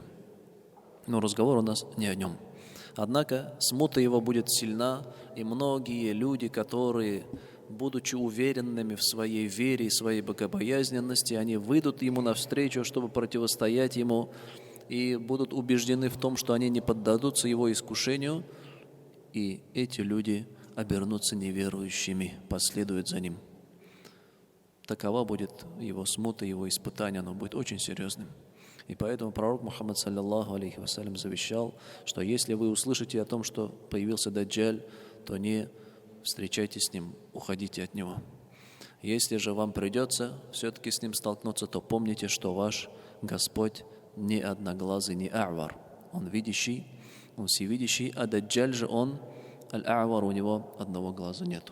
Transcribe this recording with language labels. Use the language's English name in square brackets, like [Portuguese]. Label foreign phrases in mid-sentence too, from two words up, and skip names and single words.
[Russian] Но разговор у нас не о нем. Однако смута его будет сильна, и многие люди, которые, будучи уверенными в своей вере и своей богобоязненности, они выйдут ему навстречу, чтобы противостоять ему, и будут убеждены в том, что они не поддадутся его искушению, и эти люди обернутся неверующими, последуют за ним. Такова будет его смута, его испытание, оно будет очень серьезным. И поэтому пророк Мухаммад, [Arabic] صلى الله عليه وسلم, [Russian] завещал, что если вы услышите о том, что появился Даджджаль, то не встречайтесь с ним, уходите от него. Если же вам придется все-таки с ним столкнуться, то помните, что ваш Господь не одноглазый, не а'вар. Он видящий, он всевидящий, а Даджджаль же он, аль-а'вар, у него одного глаза нету.